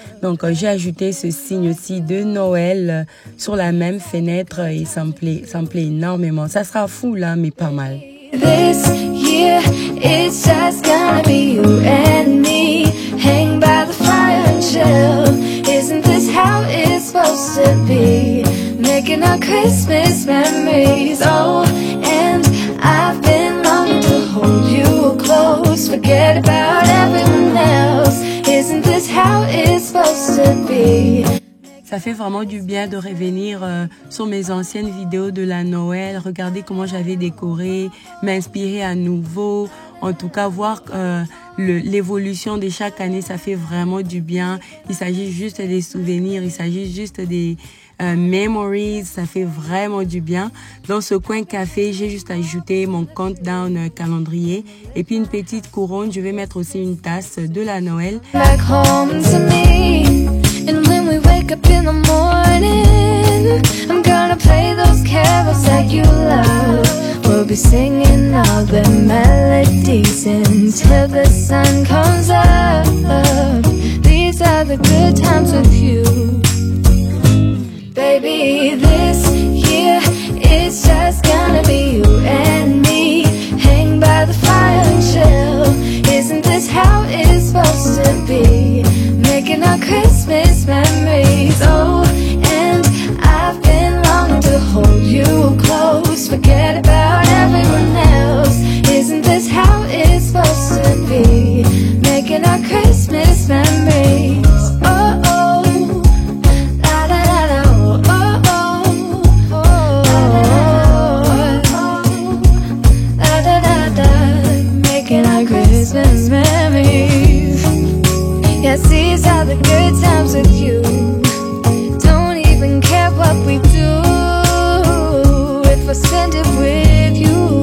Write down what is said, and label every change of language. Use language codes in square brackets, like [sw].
[fr] Donc, j'ai ajouté ce signe aussi de Noël sur la même fenêtre et ça me plaît énormément. Ça sera fou là, mais pas mal. [en] This year, it's just gonna be you and me. Hang by the fire and chill. Isn't this how it's supposed to be? Making our Christmas memories. Oh, and I've been longing to hold you close. Forget about everyone else. Isn't this how it's supposed to be? [fr] Ça fait vraiment du bien de revenir sur mes anciennes vidéos de la Noël, regarder comment j'avais décoré, m'inspirer à nouveau. En tout cas, voir l'évolution de chaque année, ça fait vraiment du bien. Il s'agit juste des souvenirs, il s'agit juste des memories, ça fait vraiment du bien. Dans ce coin café, j'ai juste ajouté mon countdown calendrier et puis une petite couronne. Je vais mettre aussi une tasse de la Noël. [en] Back home to me. And when we wake up in the morning, I'm gonna play those carols that you love. We'll be singing all the melodies until the sun comes up. These are the good times with you. Baby, this year it's just gonna be you and me. Hang by the fire and chill. Isn't this how it's supposed to be? Making our Christmas memories. Oh, and I've been longing to hold you close. Forget about everyone else. Isn't this how it's supposed to be? Making our Christmas memories. Oh, oh, la da da da, oh, oh, oh, oh, la da da da. Making our Christmas memories. Yes, these are the good times with you. Don't even care what we do if I spend it with you.